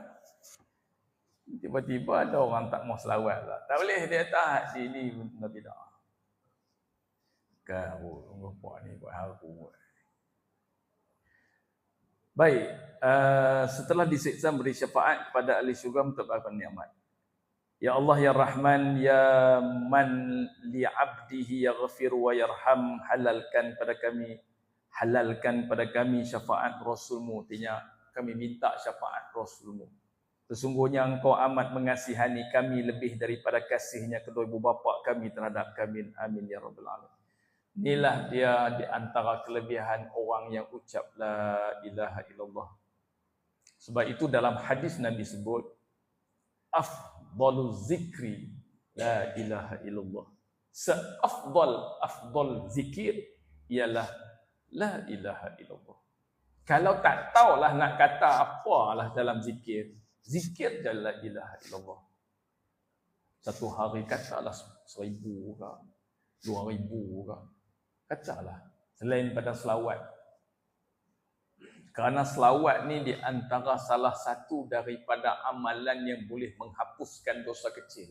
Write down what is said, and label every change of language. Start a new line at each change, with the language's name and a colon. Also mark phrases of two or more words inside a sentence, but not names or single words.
Malay: Tiba-tiba ada orang tak mau selawat lah. Tak boleh dia tak. Ini Nabi dah. Kau buat ni buat hal aku. Baik, setelah disiksa beri syafaat kepada ahli syurga untuk dapat nikmat.
Arabic: يا الله يا رحمن يا من لعبده يغفر ويرحم,
Malay: halalkan pada kami syafaat Rasulmu. Artinya kami minta syafaat Rasulmu. Sesungguhnya engkau amat mengasihani kami lebih daripada kasihnya kedua ibu bapa kami terhadap kami.
Arabic: آمين يا رب العالمين.
Malay: Inilah dia di antara kelebihan orang yang ucap
Arabic: لا إله إلا الله.
Malay: Sebab itu dalam hadis Nabi sebut
Arabic: أفضل الذكر لا إله إلا الله.
Malay: Afdal zikir ialah
Arabic: لا إله إلا الله.
Malay: Kalau tak tahulah nak kata apalah dalam zikir, zikir je
Arabic: لا إله إلا الله.
Malay: Satu hari katalah 1000 ke 2000 ke. Katalah selain pada selawat. Kerana selawat ni di antara salah satu daripada amalan yang boleh menghapuskan dosa kecil.